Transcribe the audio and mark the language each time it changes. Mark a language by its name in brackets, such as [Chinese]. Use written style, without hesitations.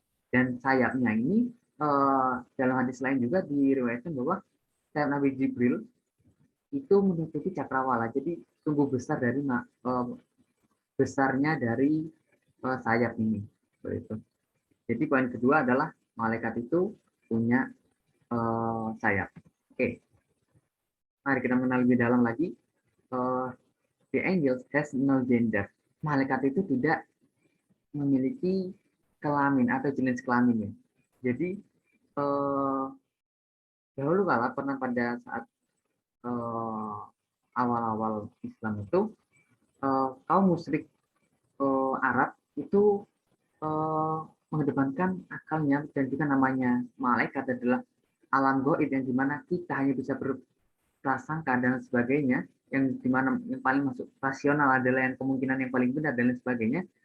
[Indonesian] Dan sayapnya ini dalam hadis lain juga diriwayatkan bahwa sayap Nabi Jibril itu menutupi cakrawala. Jadi sungguh besar dari besarnya dari sayap ini. Begitu. Jadi poin kedua adalah malaikat itu punya sayap. Oke. Mari kita mengenal lebih dalam lagi. [English] The angels has no gender. [Indonesian] Malaikat itu tidak memiliki kelamin atau jenis kelamin. Jadi dahulu kala pernah pada saat awal-awal Islam itu kaum musyrik Arab itu mengedepankan akalnya, dan juga namanya malaikat adalah alam gaib yang dimana kita hanya bisa berprasangka dan sebagainya, yang dimana yang paling masuk rasional adalah yang kemungkinan yang paling benar dan lain sebagainya.